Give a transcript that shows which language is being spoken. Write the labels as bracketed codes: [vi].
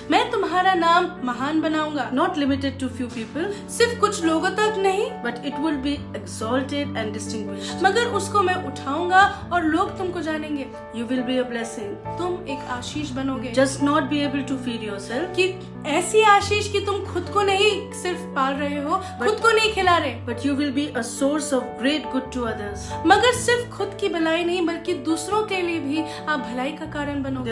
[hi] मैं तुम्हारा नाम महान बनाऊंगा, [en] Not limited limited to few people, [hi] सिर्फ कुछ लोगों तक नहीं, [en] but it will be exalted and distinguished. [hi] मगर उसको मैं उठाऊंगा और लोग तुमको जानेंगे. [en] You will be a blessing. [hi] तुम एक आशीष बनोगे. [en] Just not be able to feed yourself, [hi] कि ऐसी आशीष कि तुम खुद को नहीं सिर्फ पाल रहे हो, खुद को नहीं खिला रहे, [en] but you will be a source of great good to others. [hi] मगर सिर्फ खुद की भलाई नहीं बल्कि दूसरों के लिए भी आप भलाई का कारण बनोगे.